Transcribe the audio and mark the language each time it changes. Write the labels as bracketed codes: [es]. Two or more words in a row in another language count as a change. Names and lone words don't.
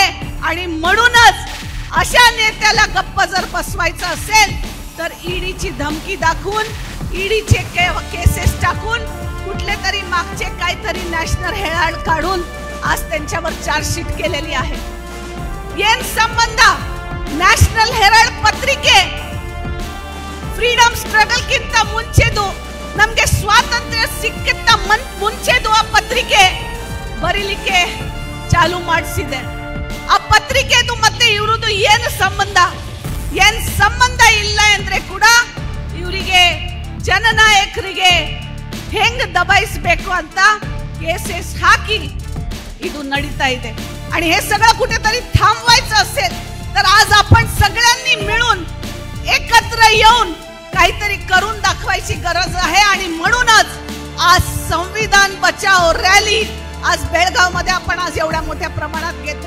[mr] आणि म्हणूनच अशा नेत्याला गप्प जर बसवायचं असेल तर ईडीची धमकी दाखवून, ईडीचे केसेस टाकून, कुठले तरी मागचे काहीतरी नॅशनल हेराल्ड काढून आज त्यांच्यावर चार्जशीट केलेली आहे. [kn] ಏನ್ ಸಂಬಂಧ ನ್ಯಾಷನಲ್ ಹೆರಾಲ್ಡ್ ಪತ್ರಿಕೆ [en] freedom struggle [kn] ಕಿಂತ ಮುಂಚೆದು, ನಮಗೆ ಸ್ವಾತಂತ್ರ್ಯ ಸಿಕ್ಕಿಂತ ಮುಂಚೆದು ಆ ಪತ್ರಿಕೆ ಬರೀಲಿಕ್ಕೆ ಚಾಲು ಮಾಡಿಸಿದೆ. ಆ ಪತ್ರಿಕೆದು ಮತ್ತೆ ಇವರದು ಏನು ಸಂಬಂಧ ಇಲ್ಲ ಅಂದ್ರೆ ಕೂಡ ಇವರಿಗೆ ಜನನಾಯಕರಿಗೆ ಹೆಂಗ್ दबाಯಿಸಬೇಕು ಅಂತ ಕೇಸಸ್ ಹಾಕಿ ಇದು ನಡೀತಾ ಇದೆ. [mr] आणि हे सगळं कुठेतरी थांबवायचं असेल तर आज आपण सगळ्यांनी मिळून एकत्र येऊन काहीतरी करून दाखवायची गरज आहे. आणि म्हणूनच आज संविधान बचाव रॅली आज बेळगाव मध्ये आपण आज एवढ्या मोठ्या प्रमाणात घेतोय.